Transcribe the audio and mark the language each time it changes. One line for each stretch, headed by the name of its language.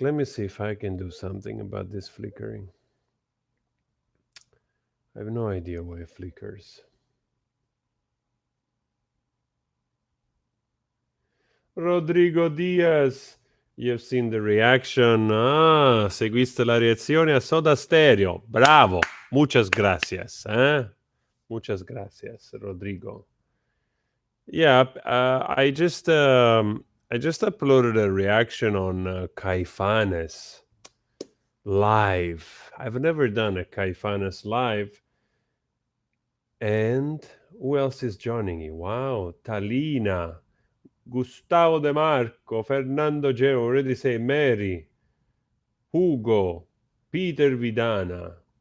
English: Let me see if I can do something about this flickering. I have no idea why it flickers. Rodrigo Diaz. You've seen the reaction.
Spanish: Ah, seguiste la reazione a Soda Stereo. Bravo. Muchas gracias. Muchas gracias, Rodrigo.
English: Yeah, I just uploaded a reaction on Caifanes live. I've never done a Caifanes live. And who else is joining you? Wow, Talina. Gustavo De Marco, Fernando Geo, already say Mary, Hugo, Peter Vidana.